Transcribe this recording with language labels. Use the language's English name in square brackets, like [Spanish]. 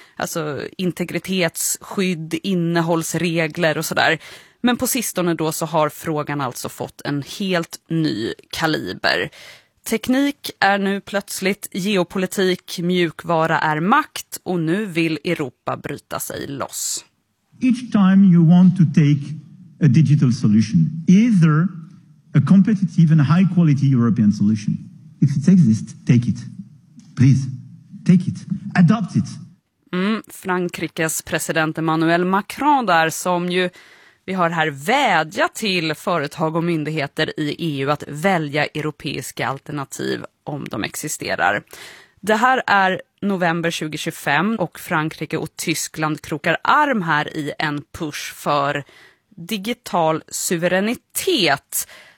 [Swedish] Alltså integritetsskydd, innehållsregler och sådär. Men på sistone då så har frågan alltså fått en helt ny kaliber. Teknik är nu plötsligt geopolitik, mjukvara är makt och nu vill Europa bryta sig loss. [English] Each time you want to take a digital solution, either a competitive and high quality European solution. If it exists, take it. Please, take it. Adopt it. [Swedish] Frankrikes president Emmanuel Macron där som ju vi har här vädjat till företag och myndigheter i EU att välja europeiska alternativ om de existerar. Det här är november 2025 och Frankrike och Tyskland krokar arm här i en push för digital suveränitet.